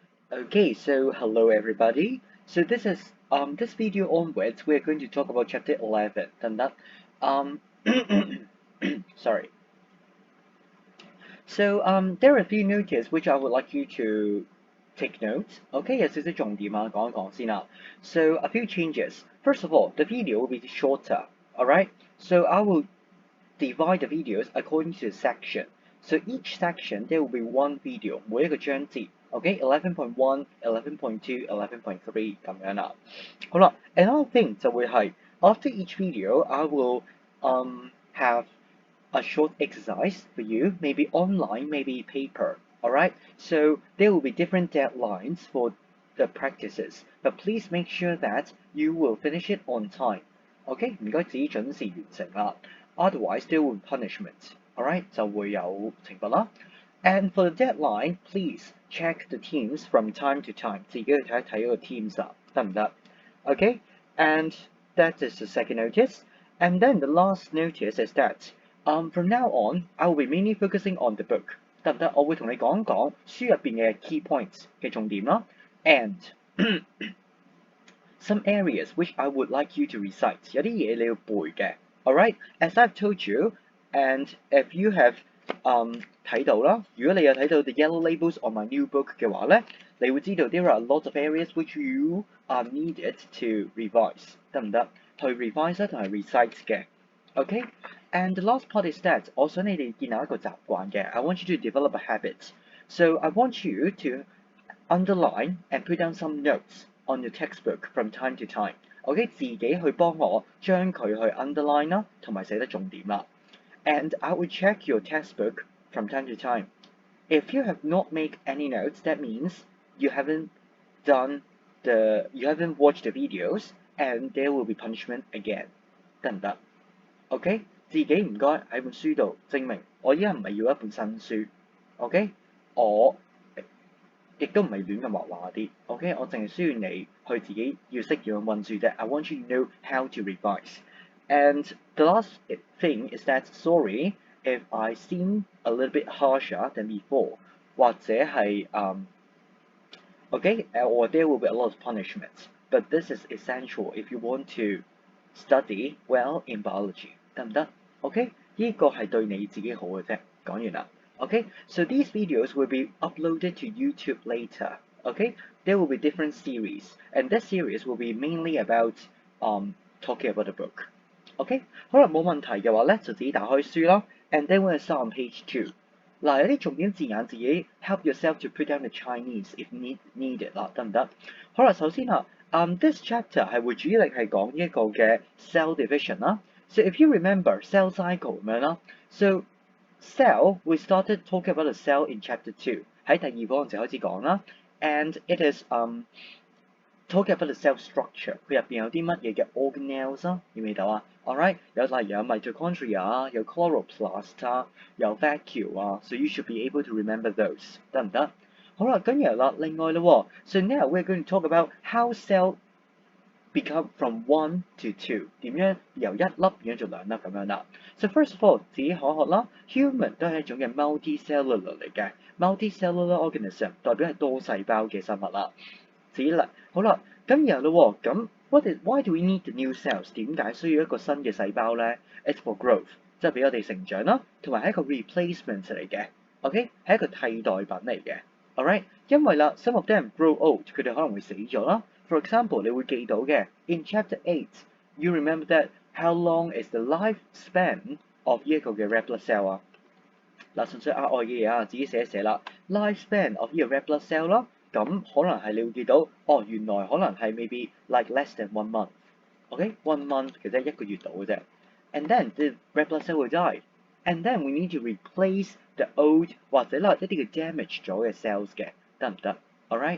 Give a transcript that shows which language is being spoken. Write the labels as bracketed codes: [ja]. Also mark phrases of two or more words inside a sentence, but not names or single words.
[en] Okay, so hello everybody. So this video onwards we're going to talk about chapter 11. Done that? Um sorry. So there are a few notes which I would like you to take notes. Okay, [yue] 有少少重點啊，講一講先啦。 [en] So a few changes. First of all, the video will be shorter. Alright? So I will divide the videos according to the section. So each section there will be one video， [yue] 每一個章節。Okay, 11.1, 11.2, 11.3咁樣啦。好啦 [en] ，another thing [yue] 就會係 [en] after each video I will have a short exercise for you, maybe online, maybe paper. Alright, so there will be different deadlines for the practices, but please make sure that you will finish it on time. OK， [yue] 唔該自己準時完成啦。 [en] Otherwise there will be punishment. Alright， [yue] 就會有懲罰啦。 [en] And for the deadline, please check the teams from time to time. [yue] 自己去睇一睇嗰個 teams 啦，得唔得 ？ [en] Okay, and that is the second notice. And then the last notice is that from now on, I will be mainly focusing on the book. [yue] 得唔得？我會同你講講書入邊嘅 [en] key points [yue] 嘅重點啦。 [en] And some areas which I would like you to recite. 有啲嘢你要背嘅。Alright, as I've told you, and if you have [yue] 睇到啦，如果你有睇到 [en] the yellow labels on my new book [yue] 嘅話咧，你會知道 [en] there are a lot of areas which you are needed to revise， [yue] 得唔得？去 revise 同埋 recite 嘅。 [en] Okay, and the last part is that [yue] 我想你哋建立一個習慣嘅。 [en] I want you to develop a habit. So I want you to underline and put down some notes on your textbook from time to time. [yue] OK， 自己去幫我將佢去 underline 啦，同埋寫得重點啦。 [en] And I will check your textbook from time to time. If you have not made any notes, that means you haven't watched the videos, and there will be punishment again. [yue] 得唔得 ？OK， 自己唔該喺本書度證明我依家唔係要一本新書。OK， 我亦都唔係亂咁畫畫啲。OK， 我淨係需要你去自己要識點樣溫書啫。 [en] I want you to know how to revise. And the last thing is that sorry if I seem a little bit harsher than before， [yue] 或者係 [en] or there will be a lot of punishments. But this is essential if you want to study well in biology， [yue] 得唔得 ？OK， 呢個係對你自己好嘅啫。講完啦。 [en] Okay, so these videos will be uploaded to YouTube later. Okay, there will be different series, and this series will be mainly about talking about the book. [yue] OK， 好啦，冇問題嘅話咧，就自己打開書啦 ， [en] and then we'll start on page 2。 [yue] 嗱，有啲重點字眼自己 [en] help yourself to put down the Chinese if needed [yue] 啦，得唔得？好啦，首先啊 [en] ，this chapter [yue] 係會主力係講一個嘅 [en] cell division 啦。So if you remember cell cycle [yue] 咁樣啦 [en] ，so cell we started talking about the cell in chapter 2， [yue] 喺第二課嗰陣時開始講啦 [en] ，and it is talking about the cell structure， [yue] 佢入邊有啲乜嘢嘅 organelles 啊，記唔記得啊 ？Alright， 有例如有 mitochondria 啊，有 chloroplast 啊，有 vacuole 啊 ， [en] so you should be able to remember those， [yue] 得唔得？好啦，跟住啦，另外咯 [en] ，so now we're going to talk about how cell become from 1 to 2， [yue] 點樣由一粒變咗做兩粒咁樣啦。So first of all，自己可學啦 ，human 都係一種嘅 multicellular 嚟嘅 ， [en] multicellular organism [yue] 代表係多細胞嘅生物啦。自己啦，好啦，咁然後咯，咁 [en] why do we need the new cells？ [yue] 點解需要一個新嘅細胞咧 ？ [en] It's for growth， [yue] 即係俾我哋成長啦，同埋係一個 replacement 嚟嘅 ，OK， 係一個替代品嚟嘅 ，alright， 因為啦 ， [en] some of them grow old， [yue] 佢哋可能會死咗啦。 [en] For example， [yue] 你會記到嘅 [en] in chapter 8，you remember that how long is the lifespan of [yue] 呢一個嘅 [en] red blood cell 啊？ [yue] 嗱，純粹額外嘅嘢啊，自己寫一寫啦。 [en] lifespan of [yue] 呢個 [en] red blood cell [yue] 啦，咁可能係你會記到，哦，原來可能係 [en] maybe like less than 1 month。 [yue] OK， [en] 1 month [yue] 其實一個月到嘅啫。 [en] And then the red blood cell will die，and then we need to replace the old [yue] 或者啦一啲嘅 damage 咗嘅 cells 嘅，得唔得 ？Alright。